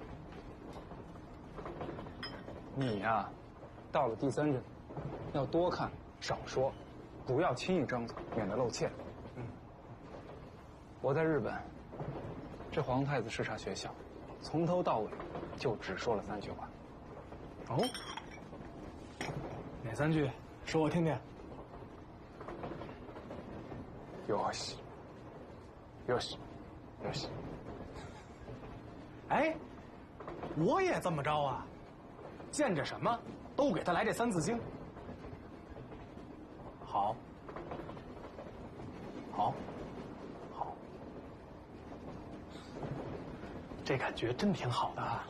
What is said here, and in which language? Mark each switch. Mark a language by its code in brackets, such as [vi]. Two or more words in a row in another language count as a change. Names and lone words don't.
[zh] 你呀，到了第3任，要多看少说，不要轻易张嘴，免得露怯。我在日本，这皇太子视察学校，从头到尾就只说了3句话。哦，哪3句？说我听听。 [ja] よし，よし，よし。 [zh] 哎，我也这么着啊！见着什么都给他来这3字经。好，好，好，这感觉真挺好的啊。